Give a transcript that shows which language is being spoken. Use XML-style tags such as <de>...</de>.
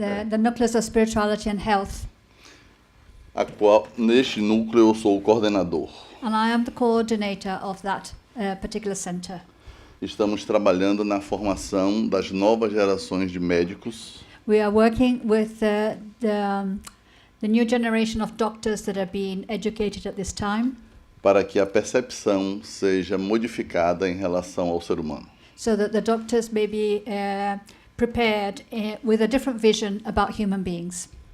<en>the Nucleus of Spirituality and Health.</en> <pt>A qual, neste núcleo, eu sou o coordenador.</pt> <en>And I am the coordinator of that particular center.</en> <pt>Estamos trabalhando na formação das novas gerações de médicos</pt> <en>We are working with the new generation of doctors that are being educated at this time,</en> <pt>para que a percepção seja modificada em relação ao ser humano.</pt> <en>so that the doctors may be prepared with a different vision about human beings.</en>